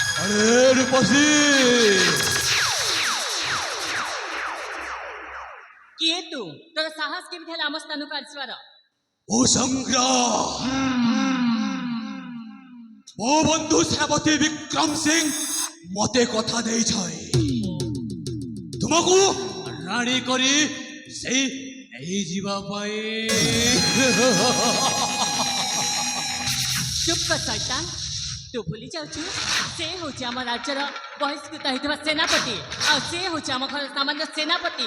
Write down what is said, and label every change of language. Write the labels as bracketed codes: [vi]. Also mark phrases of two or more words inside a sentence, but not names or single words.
[or] ଆରେ ରୂପସୀ କିଏ ତୁ ତୋର ସାହସ କେମିତି ହେଲା ଆମ ସ୍ଥାନକୁ ଆସିବାର ও সংগ্রাম ମୋ ବନ୍ଧୁ ସେନାପତି ବିକ୍ରମ ସିଂ ମତେ କଥା ଦେଇଥାଏ ତୁମକୁ ରାଣୀ କରି ସେଇ ନେଇଯିବା ପାଇଁ ଚୁପ୍ କର ଶୈତାନ ତୁ ଭୁଲି ଯାଉଛୁ ସେ ହେଉଛି ଆମ ରାଜ୍ୟର ବହିଷ୍କୃତ ହେଇଥିବା ସେନାପତି ଆଉ ସେ ହେଉଛି ଆମ ଘର ସାମାନ୍ୟ ସେନାପତି